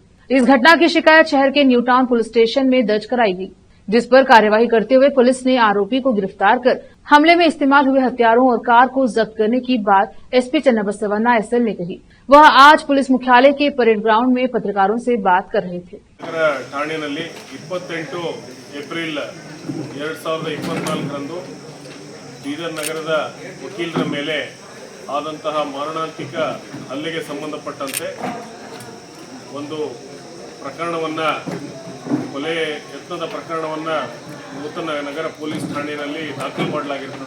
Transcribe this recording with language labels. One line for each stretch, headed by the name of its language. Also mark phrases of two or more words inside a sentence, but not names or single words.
Hindi: इस घटना की शिकायत शहर के न्यूटाउन पुलिस स्टेशन में दर्ज कराई गई, जिस पर कार्यवाही करते हुए पुलिस ने आरोपी को गिरफ्तार कर हमले में इस्तेमाल हुए हथियारों और कार को जब्त करने की बात एसपी चन्नबसवन्ना एसएल ने कही। वह आज पुलिस मुख्यालय के परेड ग्राउंड में पत्रकारों से बात कर रहे थे।
Kannada: ಠಾಣೆಯಲ್ಲಿ 28 ಏಪ್ರಿಲ್ 2024ರಂದು ಬೀದರ್ ನಗರದ ವಕೀಲರ ಮೇಲೆ ಆದಂತಹ ಮಾರಣಾಂತಿಕ ಹಲ್ಲೆಗೆ ಸಂಬಂಧಪಟ್ಟಂತೆ ಒಂದು ಪ್ರಕರಣವನ್ನ ಕೊಲೆ ಯತ್ನದ ಪ್ರಕರಣವನ್ನ ನೂತನ ನಗರ ಪೊಲೀಸ್ ಠಾಣೆಯಲ್ಲಿ ದಾಖಲು ಮಾಡಲಾಗಿರುತ್ತದೆ।